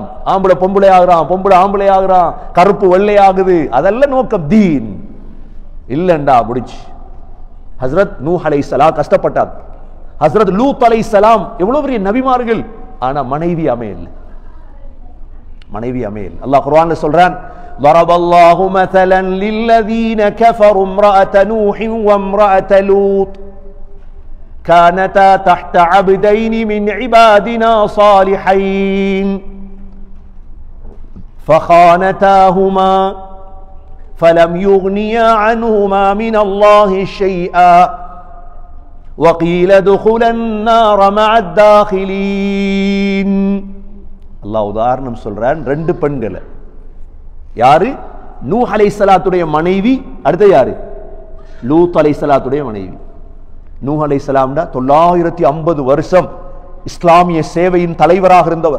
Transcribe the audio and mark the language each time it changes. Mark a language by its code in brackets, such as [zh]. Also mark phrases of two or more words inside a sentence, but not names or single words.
[ta] ஆம்பளை பொம்பளை ஆகுறான், பொம்பளை ஆம்பளை ஆகுறான், கருப்பு வெள்ளை ஆகுது. அதெல்லாம் நோக்கம் தீன் இல்லண்டா முடிச்சு. ஹஸ்ரத் நூஹ் அலைஹிஸ்ஸலாம் கஷ்டப்பட்டார். ஹஸ்ரத் லூத் அலைஹிஸ்ஸலாம் எவ்வளவு பெரிய நபிமார்கள், ஆனா மனைவி அமையல. மனைவி அமையல். அல்லாஹ் குர்ஆன்ல சொல்றான், [ar] ضرب الله مثلا للذين كفروا امرأة نوح وامرأة لوط كانتا تحت عبدين من عبادنا صالحين فخانتاهما فلم يغنيا عنهما من الله شيئا وقيل ادخلا النار مع الداخلين. [ta] அல்லாஹ் உதாரணம் சொல்றான், ரெண்டு பெண்களை. யாரு? நூஹ் அலைஹிஸ்ஸலாத்துடைய மனைவி. அடுத்து யாரு? லூத் அலைஹிஸ்ஸலாத்துடைய மனைவி. நூஹ் அலைஹிஸ்ஸலாம்டா 950 வருஷம் இஸ்லாமிய சேவையின் தலைவராக இருந்தவர்.